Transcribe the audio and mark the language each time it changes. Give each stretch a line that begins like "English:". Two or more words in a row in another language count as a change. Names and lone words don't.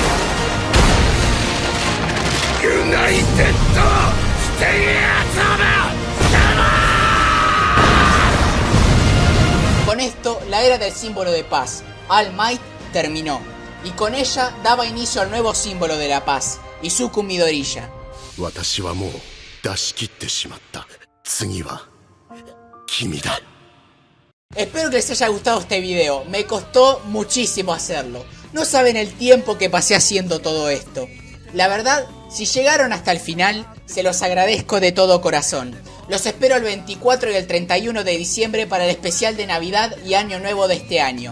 Spanish: United, stay at esto, la era del símbolo de paz, All Might, terminó, y con ella daba inicio al nuevo símbolo de la paz, Izuku Midoriya.
Japanese: 私はもう出し切ってしまった。次は君だ。
Spanish: Espero que les haya gustado este video, me costó muchísimo hacerlo. No saben el tiempo que pasé haciendo todo esto. La verdad, si llegaron hasta el final, se los agradezco de todo corazón. Los espero el 24 y el 31 de diciembre para el especial de Navidad y Año Nuevo de este año.